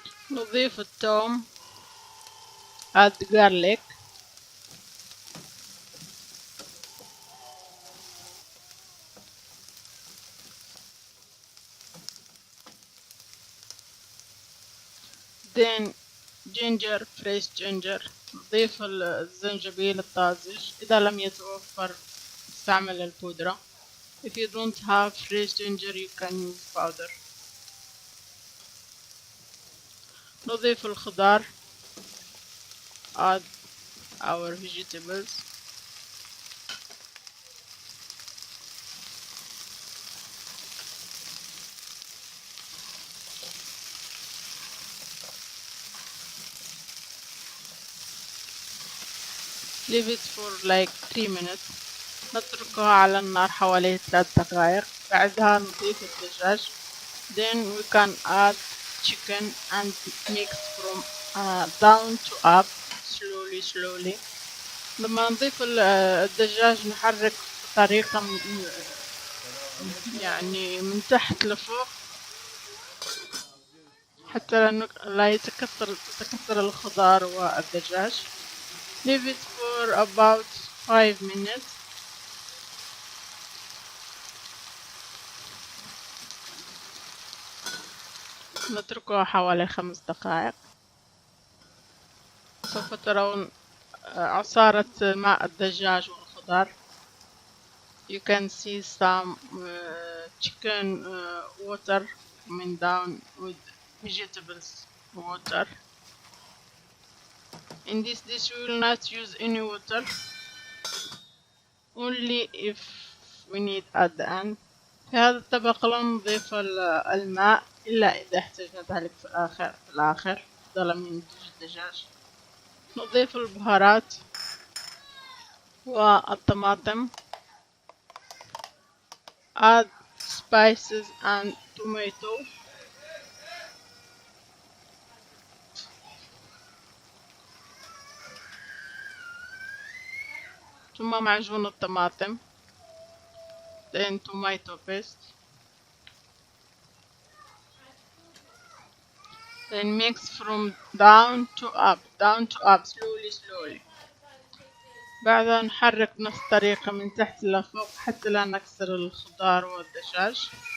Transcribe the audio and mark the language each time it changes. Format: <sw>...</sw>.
<ar>نضيف الثوم،</ar> <en>add garlic، then ginger، fresh ginger،</en> <ar>نضيف الزنجبيل الطازج، إذا لم يتوفر استعمل البودرة.</ar> <en>If you don't have fresh ginger you can use powder.</en> <ar>نضيف الخضار،</ar> <en>add our vegetables، leave it for like 3 minutes،</en> <ar>نتركها على النار حوالي 3 دقائق. بعدها نضيف الدجاج،</ar> <en>then we can add chicken and mix from down to up slowly.</en> <ar>لما نضيف الدجاج نحرك بطريقة يعني من تحت لفوق حتى لا تتكسر الخضار والدجاج.</ar> <en>Leave it for about 5 minutes.</en> <ar>نتركها حوالي 5 دقائق. سوف ترون عصارة ماء الدجاج والخضار.</ar> <en>You can see some chicken water coming down with vegetables water. In this dish we will not use any water, only if we need at the end.</en> <ar>في هذا الطبق لا نضيف الماء إلا إذا احتجنا ذلك في الآخر بدلا من نضيف الدجاج. نضيف البهارات والطماطم،</ar> <en>add spices and tomato،</en> <ar>ثم معجون الطماطم،</ar> <en>then tomato paste، then mix from down to up slowly.</en> <ar>بعدها نحرك نفس الطريقة من تحت لفوق حتى لا نكسر الخضار والدجاج.</ar>